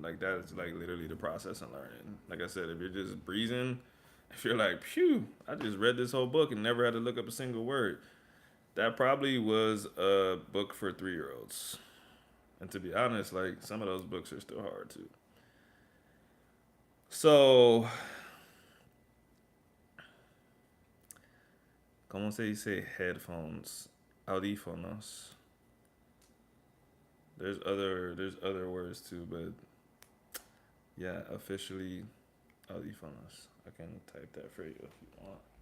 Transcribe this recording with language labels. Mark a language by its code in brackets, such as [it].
[en] Like that is like literally the process of learning. Like I said, if you're just breezing, if you're like, phew, I just read this whole book and never had to look up a single word, that probably was a book for 3 year olds. And to be honest, like some of those books are still hard too. [es] So, ¿cómo se dice headphones? Audífonos. [en] There's other words too, but yeah, officially audífonos. I can type that for you if you want.